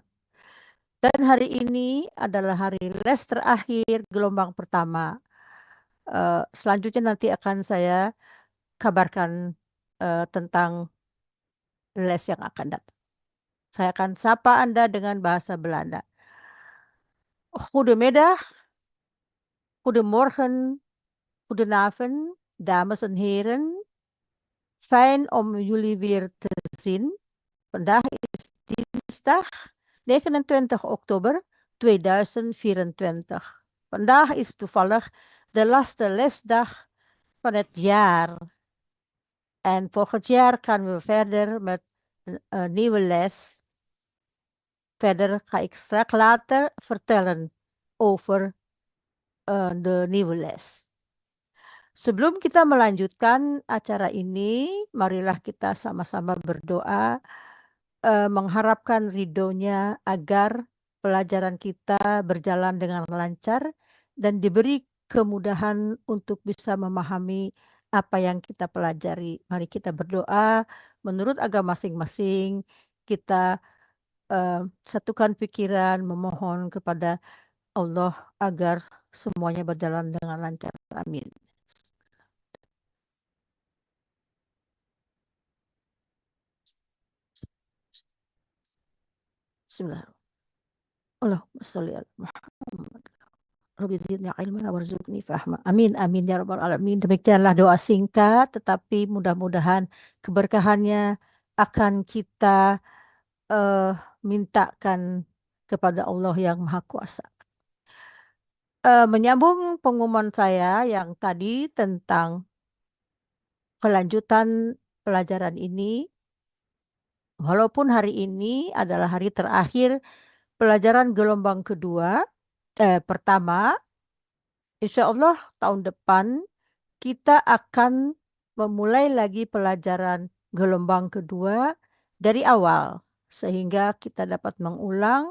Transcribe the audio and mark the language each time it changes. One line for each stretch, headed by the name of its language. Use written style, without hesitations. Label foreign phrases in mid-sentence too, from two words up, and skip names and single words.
Indonesian: Dan hari ini adalah hari les terakhir gelombang pertama. Selanjutnya nanti akan saya kabarkan tentang les yang akan datang. Saya akan sapa Anda dengan bahasa Belanda.
Dutch: Goedemiddag, goedemorgen, goedenavond, dames en heren. Fijn om jullie weer te zien. Vandaag is dinsdag 29 oktober 2024. Vandaag is toevallig de laatste lesdag van het jaar. En volgend jaar gaan we verder met een nieuwe les. Verder ga ik straks later vertellen over the Niveles.
Indonesian: Sebelum kita melanjutkan acara ini, marilah kita sama-sama berdoa mengharapkan ridhonya agar pelajaran kita berjalan dengan lancar dan diberi kemudahan untuk bisa memahami apa yang kita pelajari. Mari kita berdoa menurut agama masing-masing. Kita satukan pikiran, memohon kepada Allah agar semuanya berjalan dengan lancar. Amin.
Arabic: بسم الله الرحمن الرحيم. اللهم صل على محمد. رب زدني علما وارزقني فهما. آمين، آمين يا رب العالمين.
Indonesian: Demikianlah doa singkat, tetapi mudah-mudahan keberkahannya akan kita mintakan kepada Allah yang Maha Kuasa. Menyambung pengumuman saya yang tadi tentang kelanjutan pelajaran ini, walaupun hari ini adalah hari terakhir pelajaran gelombang pertama,
Arabic: إن شاء الله
Indonesian: tahun depan kita akan memulai lagi pelajaran gelombang kedua dari awal, sehingga kita dapat mengulang.